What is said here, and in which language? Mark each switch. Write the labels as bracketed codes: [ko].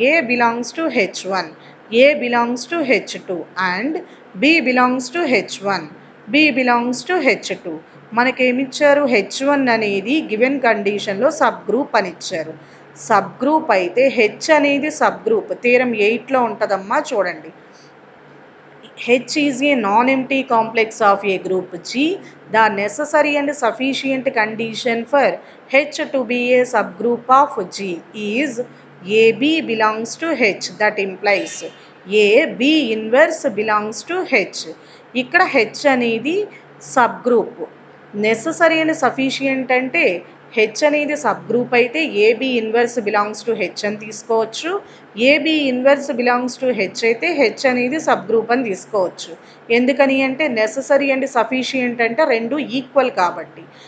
[en] A belongs to H1, A belongs to H2 and B belongs to H1, B belongs to H2. [te] మనకేమిచ్చారు, H1 అనేది given కండిషన్లో sub group అని ఇచ్చారు. Sub group అయితే H అనేది sub group theorem 8లో ఉంటుందమ్మా చూడండి. [en] H is a non-empty complex of a group G. The necessary and sufficient condition for H to be a subgroup of G is AB belongs to H. That implies AB inverse belongs to H. [te] ఇక్కడ H అనేది sub group. Necessary and sufficient అంటే H అనేది sub group అయితే [en] AB inverse belongs to H [te] అని తీసుకోవచ్చు. [en] AB inverse belongs to H [te] అయితే H అనేది sub group అని తీసుకోవచ్చు. ఎందుకని అంటే నెససరీ అండ్ సఫిషియంట్ అంటే రెండు ఈక్వల్ కాబట్టి.